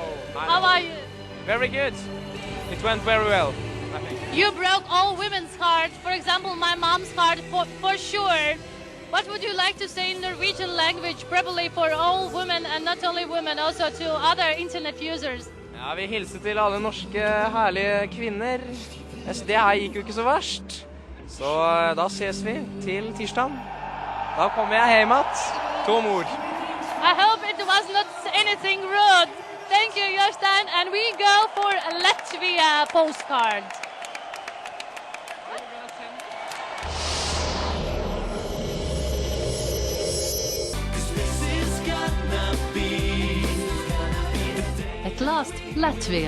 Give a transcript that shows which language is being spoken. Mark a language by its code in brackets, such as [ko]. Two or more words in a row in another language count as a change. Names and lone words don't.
[en] How are you? Very good. It went very well, I think. You broke all women's hearts. For example, my mom's heart for sure. What would you like to say in Norwegian language, probably for all women and not only women, also to other internet users? [no] Ja, vi hilser til alle norske herlige kvinner. Det her gikk jo ikke så verst. Så da ses vi til tirsdag. Da kommer jeg hjem igjen. Tom ord. [en] I hope it was not anything rude. Thank you, Jostein, and we go for a Latvia postcard. At last, Latvia.